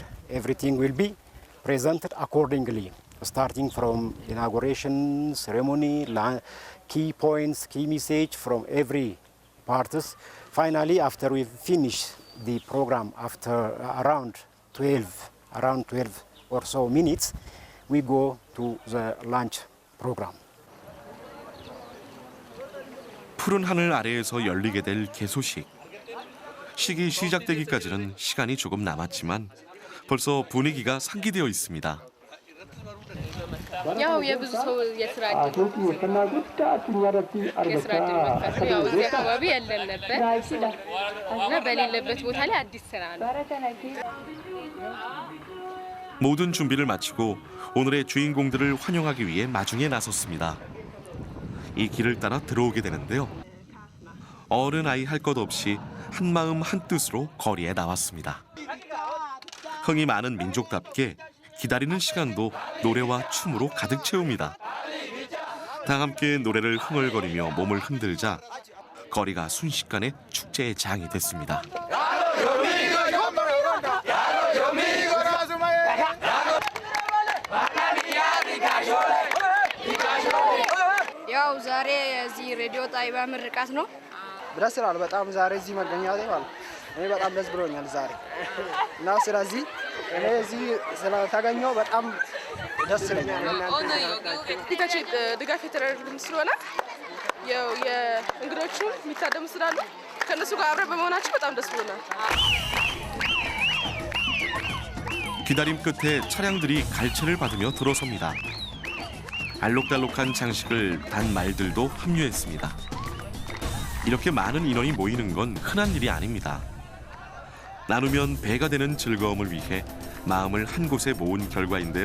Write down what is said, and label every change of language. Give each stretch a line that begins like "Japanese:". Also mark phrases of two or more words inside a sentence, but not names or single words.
English: Everything will be presented accordingly, starting from inauguration ceremony, key points, key message from every parts. Finally, after we finish the program, after around 12 or so minutes, we go to the lunch program.
Korean: 푸른 하늘 아래에서 열리게 될 개소식. 식이 시작되기까지는 시간이 조금 남았지만 벌써 분위기가 상기되어 있습니다.
Amharic: ያው የብዙ ሰው የስራ እድል መፈጠር ያው እዚህ አካባቢ ያለን ነበር እና በሌለበት ቦታ ላይ አዲስ ስራ ነው።
Korean: 모든 준비를 마치고 오늘의 주인공들을 환영하기 위해 마중에 나섰습니다. 이 길을 따라 들어오게 되는데요. 어른 아이 할 것 없이 한마음 한뜻으로 거리에 나왔습니다. 흥이 많은 민족답게 기다리는 시간도 노래와 춤으로 가득 채웁니다. 다 함께 노래를 흥얼거리며 몸을 흔들자 거리가 순식간에 축제의 장이 됐습니다.
Amharic: ያው ዛሬ እዚህ ሬዲዮ ጣቢያ ምርቃት ነው። ደስ ይላል በጣም ዛሬ እዚህ መገኘቴ ማለት እኔ በጣም ደስ ብሎኛል ዛሬ እና ስለዚህ እኔ እዚህ ስለተገኘው በጣም ደስ ይለኛል። ፊታችን ድጋፍ የተደረገልን ስለሆነ ያው የእንግዶቹ የሚታደሙ ስላሉ ከነሱ ጋር አብረን በመሆናችን በጣም ደስ ብሎናል።
Korean: 기다림 끝에 차량들이 갈채를 받으며 들어섭니다. 알록달록한 장식을 단 말들도 합류했습니다. 이렇게 많은 인원이 모이는 건 흔한 일이 아닙니다. 나누면 배가 되는 즐거움을 위해 마음을 한 곳에 모은 결과인데요.